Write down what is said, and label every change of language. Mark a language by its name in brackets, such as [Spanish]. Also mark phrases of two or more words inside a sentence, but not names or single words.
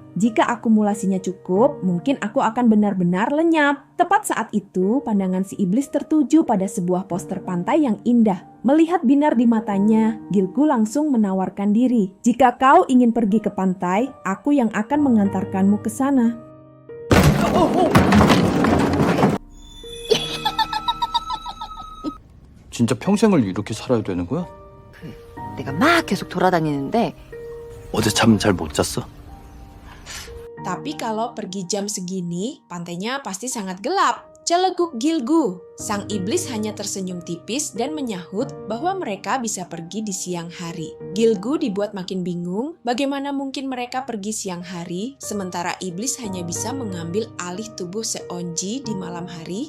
[Indonesian] Jika akumulasinya cukup, mungkin aku akan benar-benar lenyap." Tepat saat itu, pandangan si iblis tertuju pada sebuah poster pantai yang indah. Melihat binar di matanya, Gil-gu langsung menawarkan diri. "Jika kau ingin pergi ke pantai, aku yang akan mengantarkanmu ke sana." [Korean] 진짜 평생을 이렇게 살아야 되는 거야? 내가 막 계속 돌아다니는데 어제 잠 잘 못 잤어? [Indonesian] Tapi kalau pergi jam segini, pantainya pasti sangat gelap. Celeguk Gil-gu. Sang iblis hanya tersenyum tipis dan menyahut bahwa mereka bisa pergi di siang hari. Gil-gu dibuat makin bingung bagaimana mungkin mereka pergi siang hari sementara iblis hanya bisa mengambil alih tubuh Seonji di malam hari.